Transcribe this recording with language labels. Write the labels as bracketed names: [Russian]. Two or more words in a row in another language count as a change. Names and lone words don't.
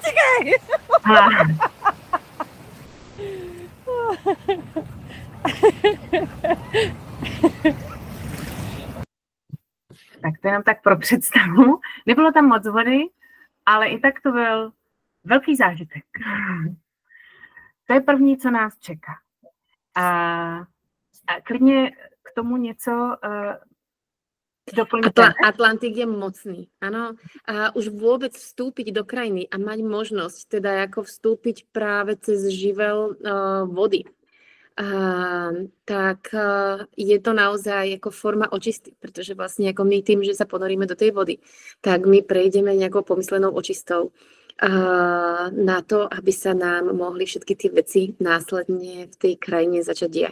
[Czech] Tak to jenom tak pro představu. Nebylo tam moc vody, ale i tak to byl velký zážitek. To je první, co nás čeká. A klidně k tomu něco doplňte. [Slovak] Atlantik je mocný, áno. A už vôbec vstúpiť do krajiny a mať možnosť teda ako vstúpiť práve cez živel vody. Tak je to naozaj ako forma očisty, pretože vlastne ako my tým, že sa ponoríme do tej vody, tak my prejdeme nejakou pomyslenou očistou na to, aby sa nám mohli všetky tie veci následne v tej krajine začať diať.